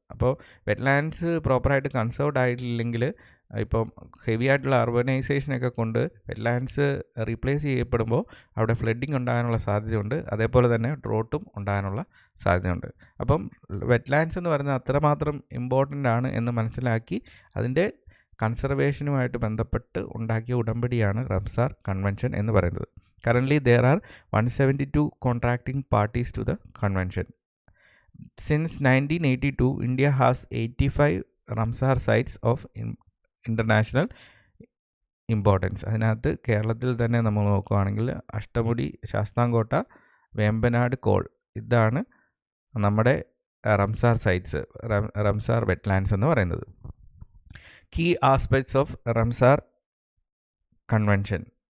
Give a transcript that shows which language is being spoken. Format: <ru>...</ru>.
<ml>അപ്പോൾ വെറ്റ്ലാൻഡ്സ് പ്രോപ്പറായിട്ട് കൺസേർവ്ഡ് ആയിട്ടില്ലെങ്കിൽ, ഇപ്പം ഹെവി ആയിട്ടുള്ള അർബനൈസേഷനൊക്കെ കൊണ്ട് വെറ്റ്ലാൻഡ്സ് റീപ്ലേസ് ചെയ്യപ്പെടുമ്പോൾ അവിടെ ഫ്ലഡിങ് ഉണ്ടാകാനുള്ള സാധ്യതയുണ്ട്. അതേപോലെ തന്നെ ഡ്രോട്ടും ഉണ്ടാകാനുള്ള സാധ്യതയുണ്ട്. അപ്പം വെറ്റ്ലാൻഡ്സ് എന്ന് പറയുന്നത് അത്രമാത്രം ഇമ്പോർട്ടൻ്റ് ആണ് എന്ന് മനസ്സിലാക്കി അതിൻ്റെ കൺസർവേഷനുമായിട്ട് ബന്ധപ്പെട്ട് ഉണ്ടാക്കിയ ഉടമ്പടിയാണ് റംസാർ കൺവെൻഷൻ എന്ന് പറയുന്നത്.</ml> <en>Currently there are 172 contracting parties to the convention. Since 1982, India has 85 Ramsar sites of international importance.</en> <ml>അതിനകത്ത് കേരളത്തിൽ തന്നെ നമ്മൾ നോക്കുകയാണെങ്കിൽ അഷ്ടമുടി, ശാസ്താംകോട്ട, വേമ്പനാട്, കോൾ, ഇതാണ് നമ്മുടെ റംസാർ സൈറ്റ്സ്, റംസാർ വെറ്റ്ലാൻഡ്സ് എന്ന് പറയുന്നത്. Key aspects of Ramsar convention.</ml>